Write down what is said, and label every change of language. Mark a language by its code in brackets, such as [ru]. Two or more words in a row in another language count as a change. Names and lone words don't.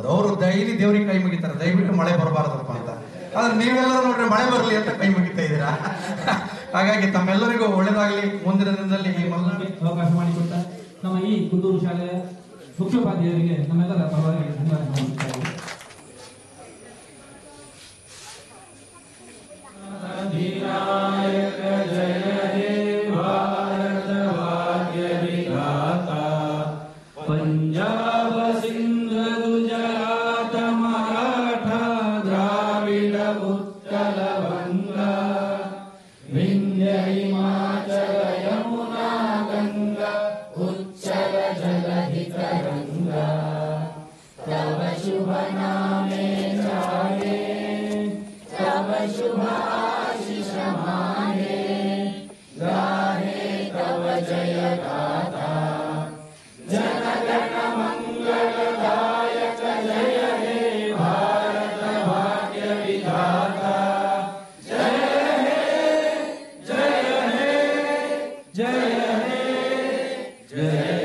[kn] ಅವರು ಡೈಲಿ ದೇವರಿಗೆ ಕೈ ಮುಗಿತಾರೆ, ದಯವಿಟ್ಟು ಮಳೆ ಬರಬಾರ್ದಪ್ಪ ಅಂತ. ಆದ್ರೆ ನೀವೆಲ್ಲರೂ ನೋಡ್ರಿ ಮಳೆ ಬರಲಿ ಅಂತ ಕೈ ಮುಗಿತಾ ಇದ್ದೀರಾ. ಹಾಗಾಗಿ ತಮ್ಮೆಲ್ಲರಿಗೂ ಒಳ್ಳೇದಾಗ್ಲಿ. ಮುಂದಿನ ದಿನದಲ್ಲಿ ಈ ಅವಕಾಶ ಮಾಡಿಕೊಟ್ಟ ನಮ್ಮ ಈ ಕುಂದೂರು ಶಾಲೆಯ ಮುಖ್ಯೋಪಾಧ್ಯಾಯರಿಗೆ ನಮ್ಮೆಲ್ಲರ ಪರವಾಗಿ ಧನ್ಯವಾದ. [bn] পঞ্জাব সিন্ধ গুজরাট মরাঠা দ্রাবিড় উৎকল বঙ্গ বিন্ধ্য হিমাচল যমুনা গঙ্গা উচ্ছল জলধি তরঙ্গ তব শুভ নামে জাগে তব শুভ আশিস মাগে গাহে তব জয় গাথা জনগণ মঙ্গলদায়ক জয় হে ভারত ভাগ্য বিধাতা জয় হে জয় হে জয় হে জয়